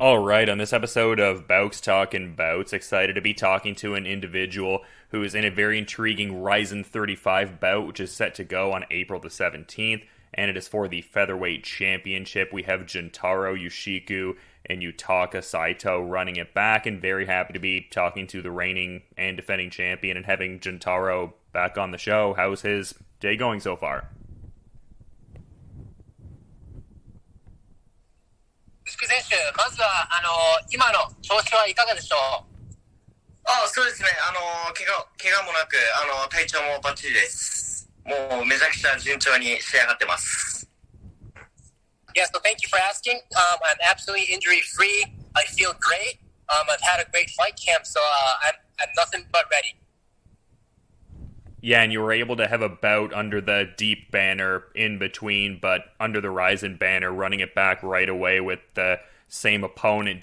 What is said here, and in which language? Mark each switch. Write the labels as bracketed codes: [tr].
[en] All right, on this episode of Bowks Talking Bouts, excited to be talking to an individual who is in a very intriguing Rizin 35 bout, which is set to go on April the 17th, and it is for the featherweight championship. We have Juntaro Ushiku and Yutaka Saito running it back, and very happy to be talking to the reigning and defending champion and having Juntaro back on the show. How's his day going so far? [ja] 福選手、まずは今の調子はいかがでしょう？そうですね。怪我もなく、体調もバッチリです。もうめちゃくちゃ順調に仕上がってます。 [en] Yeah, so thank you for asking. I'm absolutely injury free. I feel great. I've had a great fight camp, so I'm nothing but ready. Yeah, and you were able to have a bout under the Deep banner in between, but under the Rizin banner, running it back right away with the same opponent.